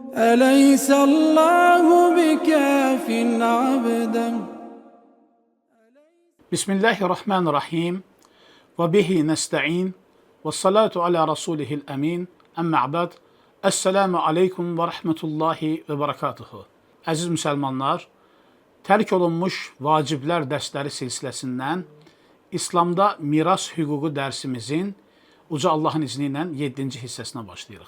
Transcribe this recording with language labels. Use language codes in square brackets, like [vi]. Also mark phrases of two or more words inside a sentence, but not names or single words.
[ar] أليس الله بكاف عبدا. Bismillahirrahmanirrahim. وبه نستعين. والصلاة على رسوله الأمين. Emma'bad. السلام عليكم ورحمة الله وبركاته. [az] Əziz müsəlmanlar, tərk olunmuş vaciblər dərsləri silsiləsindən İslamda miras hüququ dərsimizin Uca Allahın izni ilə 7-ci hissəsinə başlayırıq.